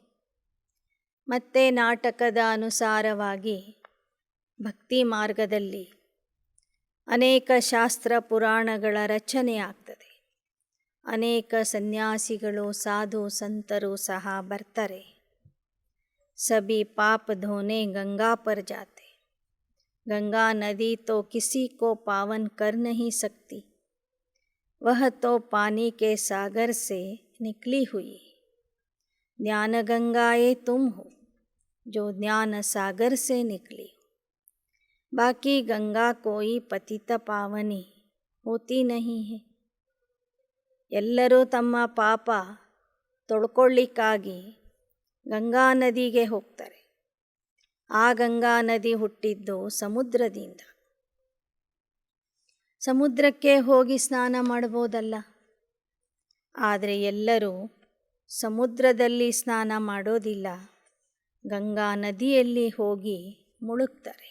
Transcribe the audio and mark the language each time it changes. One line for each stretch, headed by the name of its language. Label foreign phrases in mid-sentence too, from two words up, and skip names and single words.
Kannada: ಮತ್ತೆ ನಾಟಕದ ಅನುಸಾರವಾಗಿ ಭಕ್ತಿ ಮಾರ್ಗದಲ್ಲಿ ಅನೇಕ ಶಾಸ್ತ್ರ ಪುರಾಣಗಳ ರಚನೆ ಆಗ್ತದೆ. ಅನೇಕ ಸನ್ಯಾಸಿಗಳು, ಸಾಧು ಸಂತರು ಸಹ ಬರ್ತಾರೆ.
Hindi: सभी पाप धोने गंगा पर जाते. गंगा नदी तो किसी को पावन कर नहीं सकती. वह तो पानी के सागर से निकली हुई। ज्ञान गंगाए तुम हो जो ज्ञान सागर से निकली। बाकी गंगा कोई पतित पावनी होती नहीं है।
Kannada: ಎಲ್ಲರೂ ತಮ್ಮ ಪಾಪ ತೊಳ್ಕೊಳ್ಳಿಕ್ಕಾಗಿ ಗಂಗಾ ನದಿಗೆ ಹೋಗ್ತಾರೆ. ಆ ಗಂಗಾ ನದಿ ಹುಟ್ಟಿದ್ದು ಸಮುದ್ರದಿಂದ. ಸಮುದ್ರಕ್ಕೆ ಹೋಗಿ ಸ್ನಾನ ಮಾಡ್ಬೋದಲ್ಲ, ಆದರೆ ಎಲ್ಲರೂ ಸಮುದ್ರದಲ್ಲಿ ಸ್ನಾನ ಮಾಡೋದಿಲ್ಲ, ಗಂಗಾ ನದಿಯಲ್ಲಿ ಹೋಗಿ ಮುಳುಗ್ತಾರೆ.